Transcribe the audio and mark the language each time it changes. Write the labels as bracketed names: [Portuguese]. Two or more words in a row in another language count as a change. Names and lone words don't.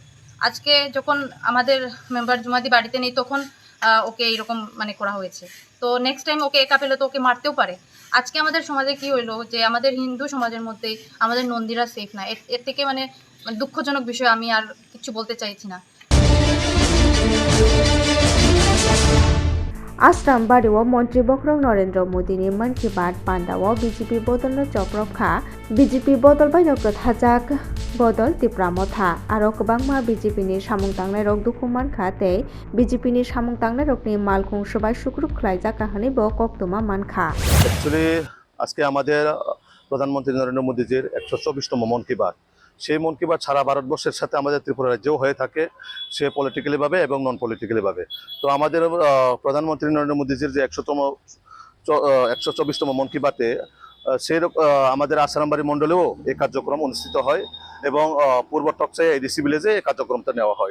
[Bangla] আজকে যখন আমাদের মেম্বার জুমাদি বাড়িতে নেই, তখন ওকে এইরকম করা হয়েছে। তো [English] next time [Bangla] ওকে একা পেলে তো ওকে মারতেও পারে। আজকে আমাদের সমাজে কি হইলো যে আমাদের হিন্দু সমাজের মধ্যেই আমাদের নন্দীরা সেফ না। এর থেকে দুঃখজনক বিষয় আমি আর কিছু বলতে চাইছি না। [Kok Borok] आश्रम बारियाव मन्त्री बख्रं नरेन्द्र मोदीनि मन की बात पान्डाव बीजेपी बदल चक्रखा बीजेपी बदल बायनो कथाजाक बदल तिप्रा मथा आरो गोबांमा बीजेपीनि सामुं तांनाय रक दुखु मानखा तै बीजेपीनि सामुं तांनाय रकनि मालखुं सबाय सुक्रुब ख्लायजाक काहानि ब कक्तमा मानखा। [Bangla] एक्चुअली আজকে আমাদের প্রধানমন্ত্রী নরেন্দ্র মোদীজির 124তম মন কি বাত, সেই মন কি বাত সারা ভারতবর্ষের সাথে আমাদের ত্রিপুরা রাজ্যেও হয়ে থাকে, সে পলিটিক্যালিভাবে এবং নন পলিটিক্যালিভাবে। তো আমাদের প্রধানমন্ত্রী নরেন্দ্র মোদীজির যে 124তম মন কি বাতে সেই আমাদের আসারামবাড়ি মণ্ডলেও এই কার্যক্রম অনুষ্ঠিত হয় এবং পূর্ব টকসাই এডিসি ভিলেজে এই কার্যক্রমটা নেওয়া হয়।